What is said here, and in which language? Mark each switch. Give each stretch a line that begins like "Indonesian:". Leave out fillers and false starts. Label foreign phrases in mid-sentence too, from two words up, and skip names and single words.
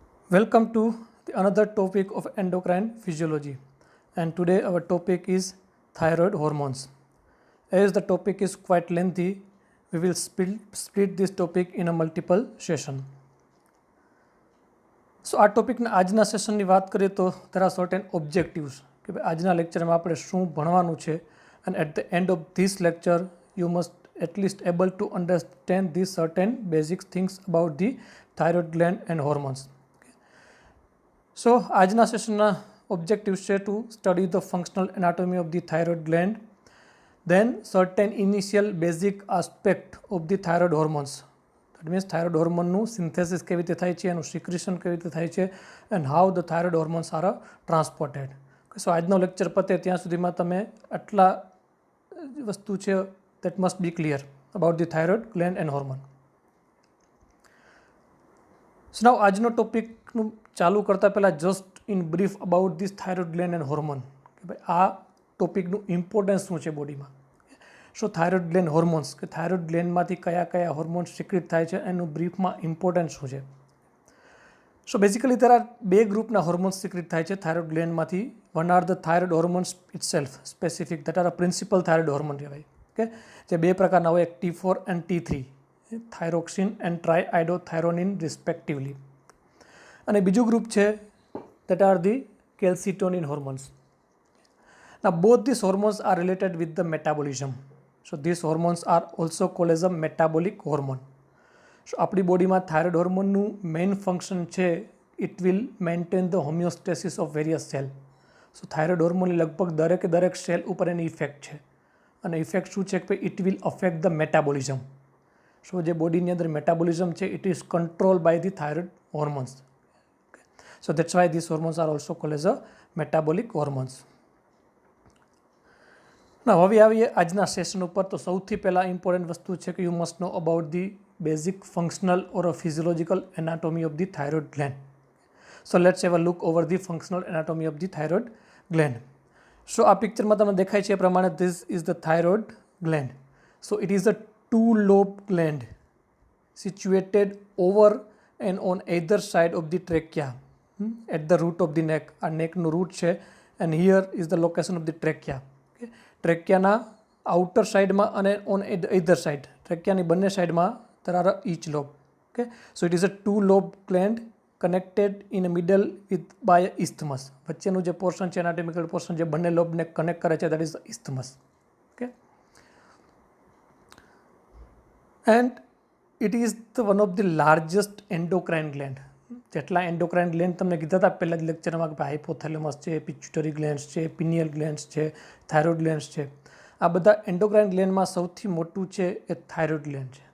English: Welcome to another topic of endocrine physiology, and today our topic is thyroid hormones. As the topic is quite lengthy, we will split this topic in a multiple session.
Gujarati: So આ ટોપિકના આજના સેશનની વાત કરીએ તો
English: there are certain objectives
Gujarati: કે ભાઈ આજના લેક્ચરમાં આપણે શું ભણવાનું છે,
English: and at the end of this lecture you must at least able to understand these certain basic things about the thyroid gland and hormones. So
Gujarati: આજના સેશનના objectives છે
English: to study the functional anatomy of the thyroid gland, then certain initial basic aspect of the thyroid hormones. That means thyroid hormone synthesis
Gujarati: કેવી રીતે થાય છે, એનું secretion કેવી રીતે થાય છે,
English: and how the thyroid hormones are transported. So
Gujarati: આજનો લેક્ચર પતે ત્યાં સુધીમાં તમે આટલા વસ્તુ છે
English: that must be clear about the thyroid gland and hormone. So now
Gujarati: આજનો ટોપિકનું ચાલુ કરતાં પહેલાં
English: just in brief about this thyroid gland and hormone
Gujarati: કે ભાઈ આ ટોપિકનું ઇમ્પોર્ટન્સ શું છે બોડીમાં. સો
English: thyroid gland hormones
Gujarati: કે થાઇરોઇડ ગ્લેન્ડમાંથી કયા કયા હોર્મોન્સ સિક્રેટ થાય છે એનું બ્રીફમાં ઇમ્પોર્ટન્સ શું છે. સો બેઝિકલી
English: there are
Gujarati: બે ગ્રુપના હોર્મોન્સ સિક્રેટ થાય છે થાઇરોઇડ ગ્લેન્ડમાંથી.
English: one are the thyroid hormones itself specific that are a principal thyroid hormone
Gujarati: કહેવાય કે જે બે પ્રકારના હોય, એક
English: T4 and T3, thyroxine and triiodothyronine respectively.
Gujarati: અને બીજું ગ્રુપ છે
English: that are the calcitonin hormones. Now both these hormones are related with the metabolism. So these hormones are also called as a metabolic hormone. So
Gujarati: આપણી બોડીમાં થાઇરોઇડ હોર્મોનનું મેઇન ફંક્શન છે
English: it will maintain the homeostasis of various cell.
Gujarati: સો થાઇરોઇડ હોર્મોનની લગભગ દરેક સેલ ઉપર એની ઇફેક્ટ છે, અને ઇફેક્ટ શું છે કે
English: it will affect the metabolism.
Gujarati: સો જે બોડીની અંદર મેટાબોલિઝમ છે
English: it is controlled by the thyroid hormones. So that's why these hormones are also called as a metabolic hormones.
Gujarati: Now હવે આવીએ આજના સેશન ઉપર. તો સૌથી પહેલાં ઇમ્પોર્ટન્ટ વસ્તુ છે કે
English: you must know about the basic functional or physiological anatomy of the thyroid gland. so let's have a look over the functional anatomy of the thyroid gland.
Gujarati: સો આ પિક્ચરમાં તમને દેખાય છે એ પ્રમાણે
English: this is the thyroid gland. so it is a two lobe gland situated over and on either side of the trachea at the root of the neck.
Gujarati: આ નેકનું રૂટ છે,
English: and here is the location of the trachea.
Gujarati: ટ્રેકિયાના આઉટર સાઇડમાં અને
English: on either side,
Gujarati: ટ્રેકિયાની બંને સાઇડમાં
English: there are each lobe. Okay, so it is a two lobe gland connected in the middle with by a isthmus.
Gujarati: વચ્ચેનું જે પોર્શન છે એનાટોમિકલ પોર્શન જે બંને લોબને કનેક્ટ કરે છે
English: that is the isthmus. Okay, and it is the one of the largest endocrine gland.
Gujarati: જેટલા એન્ડોક્રાઇન ગ્લેન્ડ તમને કીધા હતા પહેલા જ લેક્ચરમાં કે હાઇપોથેલેમસ છે, પિચ્યુટરી ગ્લેન્ડ્સ છે, પિનિયલ ગ્લેન્ડ્સ છે, થાઇરોઇડ ગ્લેન્ડ્સ છે, આ બધા એન્ડોક્રાઇન ગ્લેન્ડમાં સૌથી મોટું છે એ થાઇરોઇડ ગ્લેન્ડ છે.